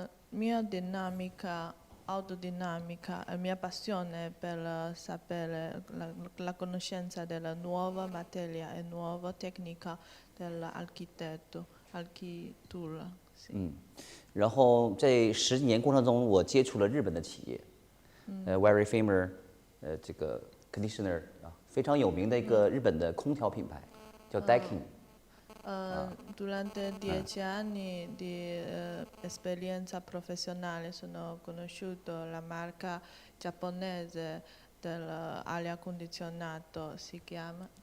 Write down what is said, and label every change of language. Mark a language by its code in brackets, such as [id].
[it] Mia dinamica autodinamica, la mia passione per sapere la conoscenza della nuova materia e nuova tecnica dell'architettura. [zh] 然后在10几年过程中，我接触了日本的企业， [en] very famous [zh] 这个 conditioner 非常有名的一个日本的空调品牌，叫 Daikin。 [it] Durante 10 anni di esperienza professionale sono conosciuto la marca giapponese dell'aria condizionato, si chiama